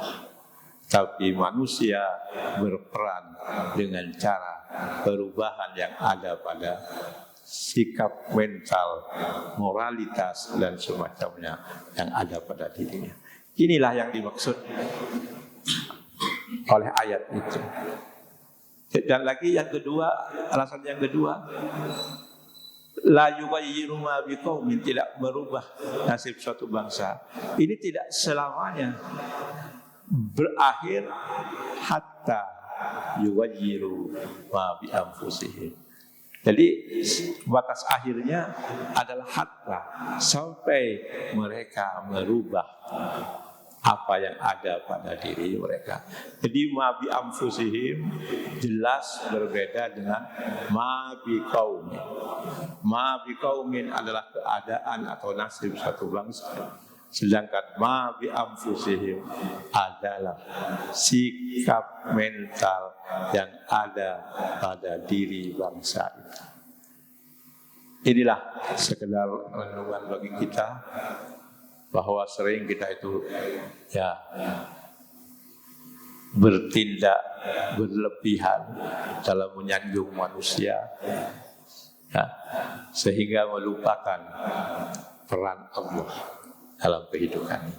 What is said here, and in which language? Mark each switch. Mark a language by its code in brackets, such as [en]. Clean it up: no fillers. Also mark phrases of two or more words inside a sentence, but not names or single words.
[id] Tapi manusia berperan dengan cara perubahan yang ada pada sikap mental, moralitas dan semacamnya yang ada pada dirinya. Inilah yang dimaksud oleh ayat itu. Dan lagi yang kedua, alasan yang kedua, [ar] لا يغير ما بقوم, [id] tidak merubah nasib suatu bangsa. Ini tidak selamanya berakhir [ar] حتى يغيروا ما بأنفسهم. [id] Jadi batas akhirnya adalah hatta, sampai mereka merubah apa yang ada pada diri mereka. [ar] Jadi ما بأنفسهم [id] jelas berbeda dengan [ar] ما بقوم. ما بقوم [id] adalah keadaan atau nasib satu bangsa. Sedangkan [ar] ما بأنفسهم [id] adalah sikap mental yang ada pada diri bangsa itu. Inilah sekedar renungan bagi kita, bahwa sering kita itu ya bertindak berlebihan dalam menyanjung manusia, ya, sehingga melupakan peran Allah dalam kehidupan ini.